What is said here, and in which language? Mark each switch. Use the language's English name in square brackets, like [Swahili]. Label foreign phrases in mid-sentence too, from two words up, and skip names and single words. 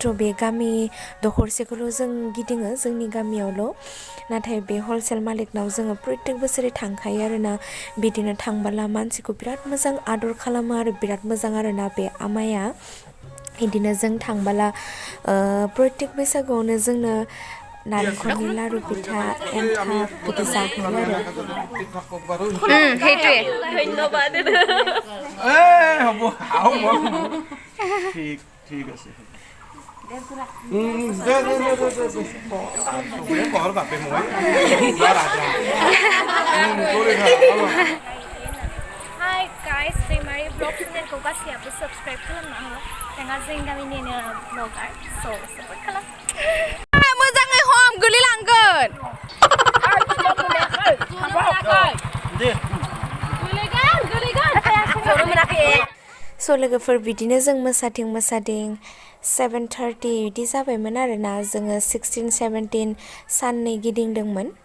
[Bodo] बे गामि दखरसेखौल' जों गिदिङो जोंनि गामियावल' नाथाय बे हलसेल मालिकनाव जोङो प्रत्येक बोसोरै थांखायो आरोना बिदिनो थांबोला मानसिखौ बिराद मोजां आदर खालामो आरो बिराद मोजां आरोना बे आमाया बिदिनो जों थांबोला प्रत्येक बैसागुआवनो जोंनो नारेंखलनि लारु पिठा एन्थाब बिदि जाहोयो आरो [Assamese] সেইটোৱে ধন্যবাদ হ'ব ঠিক আছে [English] Hi guys, [Bodo] Daimari [English] vlog channelखौ [Bodo] गासैयाबो subscribe खालामना हो जोंहा जोंनि गामिनिनो vlogger support खालाम मोजाङै हम गोलैलांगोन लोगोफोर बिदिनो जों मोसाथिं 7:30 बिदि जाबायमोन आरोना जोङो 16-17 साननै गिदिंदोंमोन